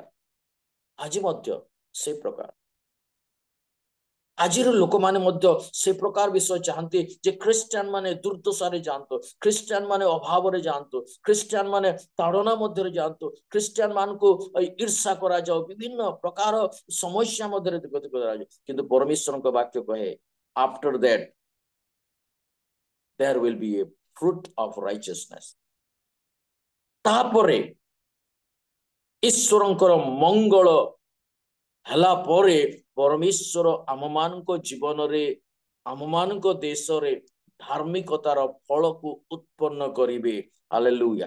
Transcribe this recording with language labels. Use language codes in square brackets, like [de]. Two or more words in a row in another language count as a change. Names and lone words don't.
[or] ଆଜି ମଧ୍ୟ ସେ ପ୍ରକାର, ଆଜିର ଲୋକମାନେ ମଧ୍ୟ ସେ ପ୍ରକାର ବିଷୟ ଚାହାନ୍ତି ଯେ ଖ୍ରୀଷ୍ଟିଆନ ମାନେ ଦୁର୍ଦ୍ଦଶାରେ ଯାଆନ୍ତୁ, ଖ୍ରୀଷ୍ଟିଆନ ମାନେ ଅଭାବରେ ଯାଆନ୍ତୁ, ଖ୍ରୀଷ୍ଟିଆନ ମାନେ ତାଡ଼ନା ମଧ୍ୟରେ ଯାଆନ୍ତୁ, ଖ୍ରୀଷ୍ଟିଆନ ମାନଙ୍କୁ ଈର୍ଷା କରାଯାଉ, ବିଭିନ୍ନ ପ୍ରକାର ସମସ୍ୟା ମଧ୍ୟରେ ଗତି କରାଯାଉ। କିନ୍ତୁ ପରମେଶ୍ୱରଙ୍କ ବାକ୍ୟ କହେ, [en] after that there will be a fruit of righteousness। [or] ତାପରେ ଈଶ୍ୱରଙ୍କର ମଙ୍ଗଳ ହେଲା ପରେ ପରମେଶ୍ୱର ଆମମାନଙ୍କ ଜୀବନରେ, ଆମମାନଙ୍କ ଦେଶରେ ଧାର୍ମିକତାର ଫଳକୁ ଉତ୍ପନ୍ନ କରିବେ। ହାଲେଲୁୟା।